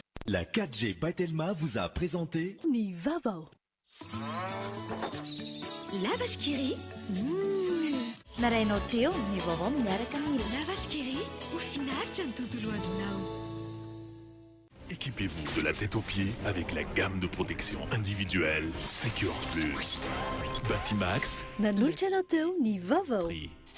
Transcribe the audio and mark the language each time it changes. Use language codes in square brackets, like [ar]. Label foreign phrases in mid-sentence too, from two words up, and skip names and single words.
[fr] La 4G by Telma vous a présenté [mg] Ny vaovao. [fr] La vache qui rit. [mg] Marainao teo ny vaovao miaraka amin'ny [fr] La vache qui rit. [mg] Ho finaritra ny tontolo andronao. [fr] Équipez-vous de la tête aux pieds avec la gamme de protection individuelle Secure Plus. Batimax. [mg] Nanolotra anao teo ny vaovao. [fr] Prix